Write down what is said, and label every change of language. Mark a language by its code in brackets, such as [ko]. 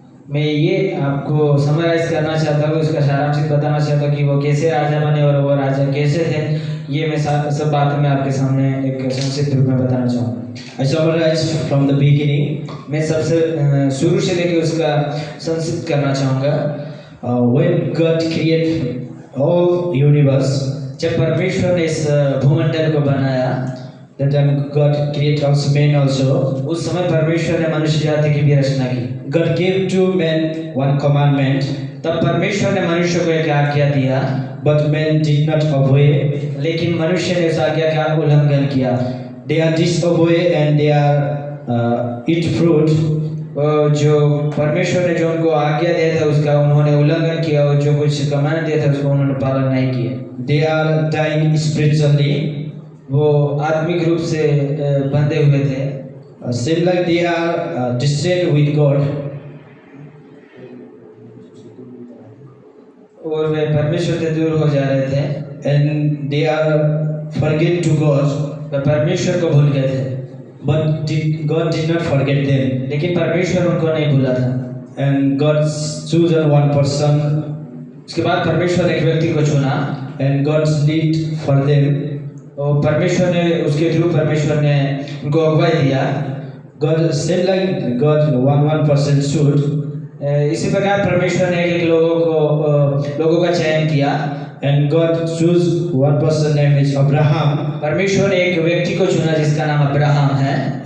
[hi] मैं ये आपको समराइज करना चाहता हूँ, उसका सारांशित बताना चाहता हूँ कि वो कैसे राजा बने और वो राजा कैसे थे. ये मैं सब बातें मैं आपके सामने एक संक्षिप्त रूप में बताना चाहूँगा. [en] I summarize from the beginning. [hi] मैं सबसे शुरू से लेकर उसका संक्षिप्त करना चाहूँगा. [en] When God created all universe, [hi] जब परमेश्वर ने इस भूमंडल को बनाया, [en] that time God created also man also. [hi] उस समय परमेश्वर ने मनुष्य जाति की भी रचना की. [en] God gave to man one commandment. [hi] तब परमेश्वर ने मनुष्य को एक आज्ञा दिया. [en] But man did not obey. [hi] लेकिन मनुष्य ने उस आज्ञा का उल्लंघन किया. [en] They are disobey and they are eat fruit. [hi] जो परमेश्वर ने जो उनको आज्ञा दिया था उसका उन्होंने उल्लंघन किया और जो कुछ कमांड दिया था उसको उन्होंने पालन नहीं किया. [en] They are dying spiritually. [hi] वो आत्मिक रूप से बंधे हुए थे. [en] Seem like they are distant with God. [hi] और वे परमेश्वर से दूर हो जा रहे थे. [en] And they are forget to God. [hi] वे परमेश्वर को भूल गए थे. [en] But God did not forget them. [hi] लेकिन परमेश्वर उनको नहीं भूला था. [en] And God chosen one person. [hi] उसके बाद परमेश्वर एक व्यक्ति को चुना. [en] And God lead for them. [hi] और परमेश्वर ने उसके थ्रू परमेश्वर ने उनको अगुवाई दिया. [en] God said like God one person should. [hi] इसी प्रकार परमेश्वर ने एक लोगों का चयन किया. [en] And God chose one person named is Abraham. [hi] परमेश्वर ने एक व्यक्ति को चुना जिसका नाम अब्राहम है.